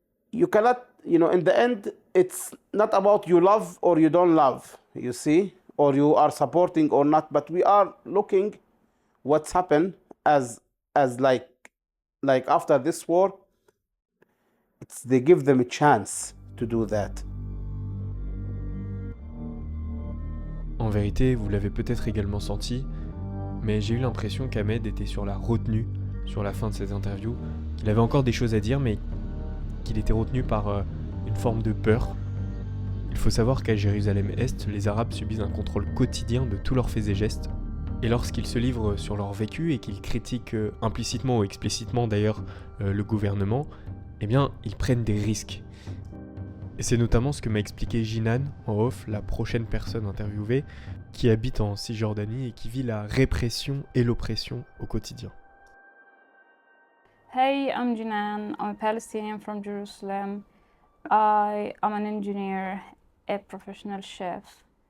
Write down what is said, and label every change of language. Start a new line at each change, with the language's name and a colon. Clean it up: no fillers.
English: You cannot, you know, in the end, it's not about you love or you don't love, you see, or you are supporting or not, but we are looking what's happened as like after this war, they give them a chance to do that.
French: En vérité, vous l'avez peut-être également senti, mais j'ai eu l'impression qu'Ahmed était sur la retenue sur la fin de ses interviews. Il avait encore des choses à dire, mais qu'il était retenu par une forme de peur. Il faut savoir qu'à Jérusalem-Est, les Arabes subissent un contrôle quotidien de tous leurs faits et gestes. Et lorsqu'ils se livrent sur leur vécu et qu'ils critiquent implicitement ou explicitement d'ailleurs le gouvernement, eh bien, ils prennent des risques. Et c'est notamment ce que m'a expliqué Jinan, en off, la prochaine personne interviewée, qui habite en Cisjordanie et qui vit la répression et l'oppression au quotidien.
English: Hey, I'm Jinan. I'm a Palestinian from Jerusalem. I am an engineer, a professional chef.